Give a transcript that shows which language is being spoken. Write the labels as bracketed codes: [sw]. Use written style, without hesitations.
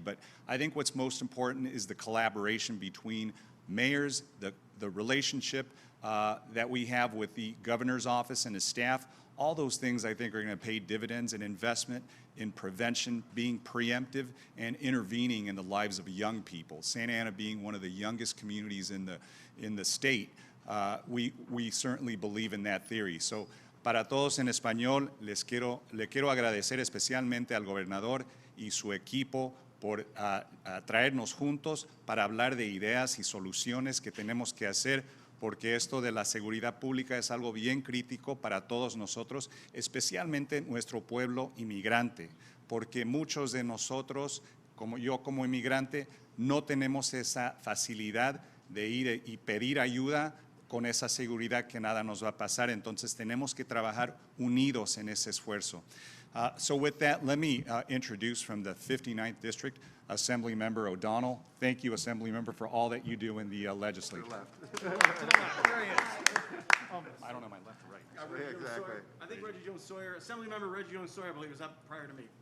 [en] But I think what's most important is the collaboration between mayors, the relationship that we have with the governor's office and his staff. All those things I think are going to pay dividends in investment in prevention, being preemptive, and intervening in the lives of young people. Santa Ana being one of the youngest communities in the state, we certainly believe in that theory. [es] So, para todos en español, le quiero agradecer especialmente al gobernador y su equipo por traernos juntos para hablar de ideas y soluciones que tenemos que hacer, porque esto de la seguridad pública es algo bien crítico para todos nosotros, especialmente nuestro pueblo inmigrante, porque muchos de nosotros, como yo como inmigrante, no tenemos esa facilidad de ir y pedir ayuda con esa seguridad que nada nos va a pasar. Entonces tenemos que trabajar unidos en ese esfuerzo. [en] So with that, let me introduce from the 59th District, Assemblymember O'Donnell. Thank you, Assemblymember, for all that you do in the legislature. I don't know my left or right. Exactly. I think Reggie Jones Sawyer, Assemblymember Reggie Jones Sawyer, I believe, was up prior to me.